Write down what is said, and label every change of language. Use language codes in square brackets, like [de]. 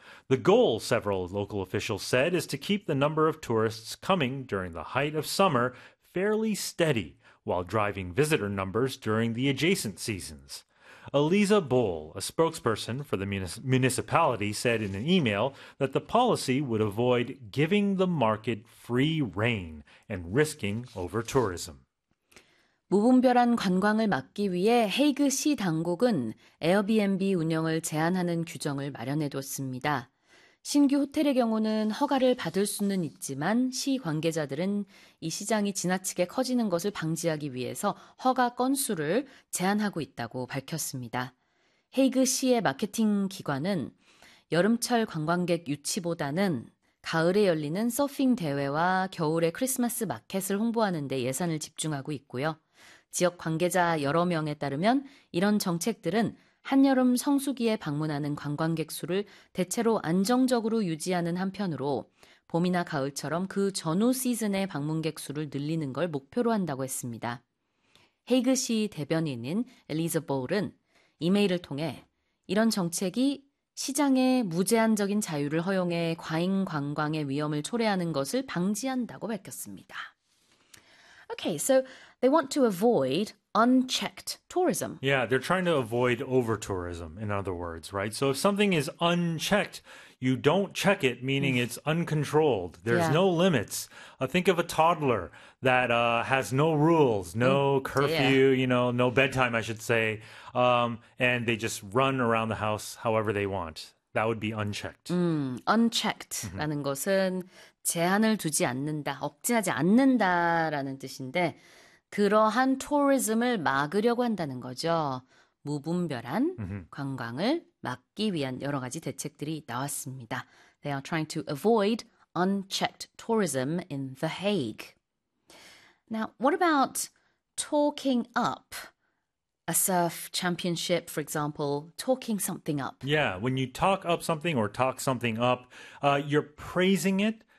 [en] The goal, several local officials said, is to keep the number of tourists coming during the height of summer fairly steady, while driving visitor numbers during the adjacent seasons. Eliza Boll, a spokesperson for the municipality, said in an email that the policy would avoid giving the market free rein and risking over-tourism. [ko] 무분별한 관광을 막기 위해 헤이그 시 당국은 에어비앤비 운영을 제한하는 규정을 마련해뒀습니다. 신규 호텔의 경우는 허가를 받을 수는 있지만 시 관계자들은 이 시장이 지나치게 커지는 것을 방지하기 위해서 허가 건수를 제한하고 있다고 밝혔습니다. 헤이그 시의 마케팅 기관은 여름철 관광객 유치보다는 가을에 열리는 서핑 대회와 겨울에 크리스마스 마켓을 홍보하는 데 예산을 집중하고 있고요. 지역 관계자 여러 명에 따르면 이런 정책들은 한여름 성수기에 방문하는 관광객 수를 대체로 안정적으로 유지하는 한편으로 봄이나 가을처럼 그 전후 시즌에 방문객 수를 늘리는 걸 목표로 한다고 했습니다. 헤이그 시 대변인인 엘리자 볼은 이메일을 통해 이런 정책이 시장의 무제한적인 자유를 허용해 과잉 관광의 위험을 초래하는 것을 방지한다고 밝혔습니다. [en] Okay, so they want to avoid unchecked tourism. Yeah, they're trying to avoid over-tourism, in other words, right? So if something is unchecked, you don't check it, meaning it's uncontrolled. There's no limits. Think of a toddler that has no rules, Oh, no dear. curfew, no bedtime, I should say, and they just run around the house however they want. That would be unchecked. [ko] Unchecked라는 것은 제한을 두지 않는다, 억제하지 않는다라는 뜻인데, 그러한 투어리즘을 막으려고 한다는 거죠. 무분별한 관광을 막기 위한 여러 가지 대책들이 나왔습니다. [en] They are trying to avoid unchecked tourism in The Hague. Now, what about talking up a surf championship, for example, talking something up? Yeah, when you talk up something or talk something up, you're praising it.